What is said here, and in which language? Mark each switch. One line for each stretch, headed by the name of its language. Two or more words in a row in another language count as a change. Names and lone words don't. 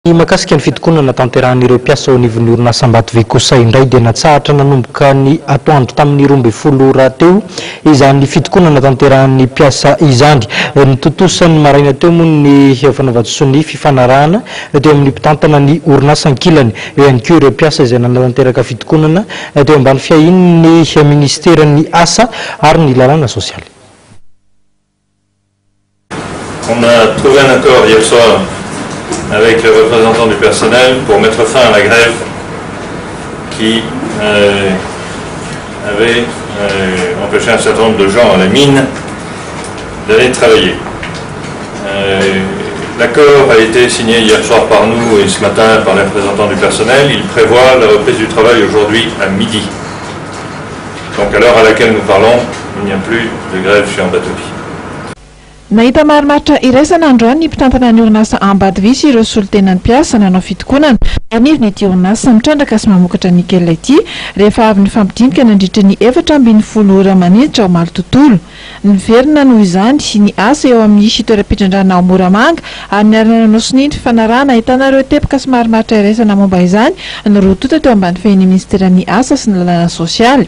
Malagasy: Makasika ny fitokonana tanteran'ireo mpiasa ao anivon'ny orinasa Ambatovy kosa indray dia natsahatra nanomboka ny atoandro tamin'ny 12 ora teo izany fitokonana tanteran'ny mpiasa izany. Nitotosan'ny maraina teo moa ny fanavatsoa ny fifanarahana teo amin'ny mpitantana ny orinasa ankilany. Eo ihany koa ireo mpiasa izay nanatanteraka fitokonana teo ambany fiahin'ny ministeran'ny asa ary ny lalàna sosialy.
French: On a trouvé un accord hier soir avec les représentants du personnel pour mettre fin à la grève qui avait empêché un certain nombre de gens à la mine d'aller travailler. L'accord a été signé hier soir par nous et ce matin par les représentants du personnel. Il prévoit la reprise du travail aujourd'hui à midi. Donc à l'heure à laquelle nous parlons, il n'y a plus de grève chez Ambatovy.
Malagasy: Nahita marimaritra iraisana androany ny mpitantana ny orinasa Ambatovy sy ireo solotenan'ny mpiasa nanao fitokonana. Anivony ity orinasa mitrandraka sy mamokatra nikela ity rehefa avy ny fampidinika nandritra ny 4 ora maniditra ao Malitontolo. Niverina noho izany ny asa eo amin'ny toeram-pitrandrana ao Moramanga ary niarana nosony ny fifanarahana ahitana ireo tepaka sy marimaritra iraisana momba izany nirotota teo ambany fehin'ny ministeran'ny asa sy ny lalàna sosialy.